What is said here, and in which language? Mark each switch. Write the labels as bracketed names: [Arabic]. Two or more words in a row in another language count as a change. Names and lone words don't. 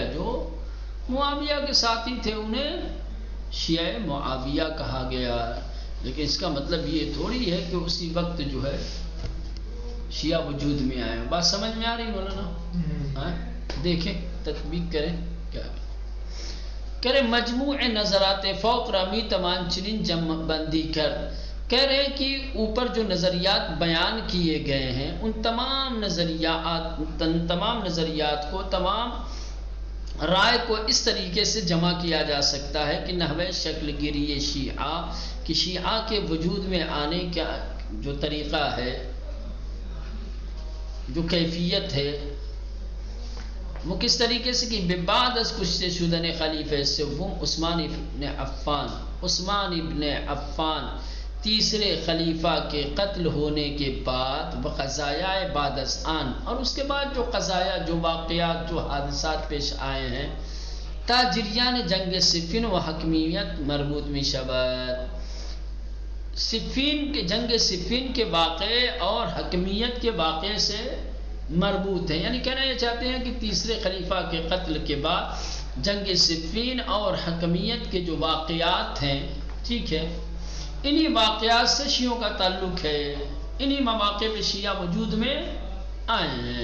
[Urdu] جو معاویہ کے ساتھی تھے انہیں شیعہ معاویہ کہا گیا۔ لیکن اس کا مطلب یہ تھوڑی ہے کہ اسی وقت جو ہے شیعہ وجود میں آئے۔ بات سمجھ میں آ رہی مولانا؟ دیکھیں تطبیق کریں [Persian] کیا کرے مجموع نظرات فوق رامی تمام چنین جمع بندی کر۔ [Urdu] کہہ رہے ہیں کہ اوپر جو نظریات بیان کیے گئے ہیں ان تمام نظریات کو، تمام رائے کو اس طریقے سے جمع کیا جا سکتا ہے کہ [Persian] نحوِ شکل گیری شیعہ [Urdu] کہ شیعہ کے وجود میں آنے کا جو طریقہ ہے، جو کیفیت ہے، وہ کس طریقے سے کہ [Persian] بعد از کشتے شدن خلیفہ سوم عثمان ابن عفان [Urdu] تیسرے خلیفہ کے قتل ہونے کے بعد [Persian] وقضایا بعد از آن، [Urdu] اور اس کے بعد جو قضایا، جو واقعات، جو حادثات پیش آئے ہیں [Persian] تا جریان جنگ صفین و حکمیت مربوط میں شبت۔ [Urdu] صفین کے جنگ صفین کے واقعے اور حکمیت کے واقعے سے مربوط ہے، یعنی کہنا یہ چاہتے ہیں کہ تیسرے خلیفہ کے قتل کے بعد جنگ صفین اور حکمیت کے جو واقعات ہیں، ٹھیک ہے، انہی واقعات سے شیعوں کا تعلق ہے، انہی مواقع پہ شیعہ وجود میں آئے ہیں۔